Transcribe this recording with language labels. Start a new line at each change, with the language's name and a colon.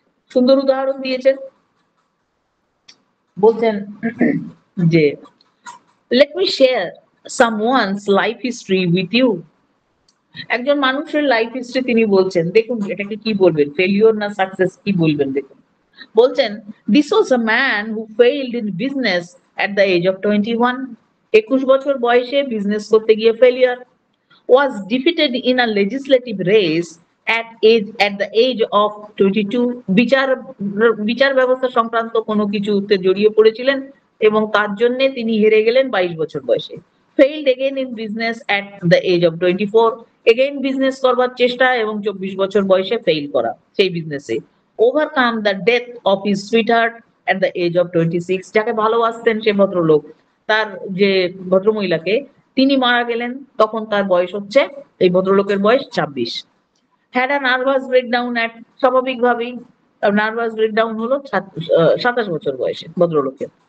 Bangla: সুন্দর উদাহরণ দিয়েছেন, বলছেন যে
English: Let me share someone's life history with you.
Bangla: একজন মানুষের লাইফ হিস্ট্রি তিনি বলছেন, দেখুন এটাকে কি বলবেন, ফেলিওর না সাকসেস, কি বলবেন দেখুন। বলছেন
English: This was a man who failed in business at the age of 21।
Bangla: 21 বছর বয়সে বিজনেস করতে গিয়ে failure.
English: was defeated in a legislative race at the age of 22।
Bangla: বিচার ব্যবস্থা সংক্রান্ত কোনো কিছুতে জড়িয়ে পড়েছিলেন এবং তার জন্য তিনি হেরে গেলেন 22 বছর বয়সে।
English: failed again in business at the age of 24।
Bangla: again business করবার চেষ্টা এবং 24 বছর বয়সে ফেইল করা সেই বিজনেসে।
English: overcome the death of his sweetheart at the age of 26।
Bangla: যাকে ভালোবাসতেন সে ভদ্রলোক, তার যে ভদ্রমহিলাকে, তিনি মারা গেলেন, তখন তার বয়স হচ্ছে, এই ভদ্রলোকের বয়স 26।
English: had a nervous breakdown at,
Bangla: স্বাভাবিকভাবেই নার্ভাস ব্রেকডাউন হলো 27 বছর বয়সে ভদ্রলোকের।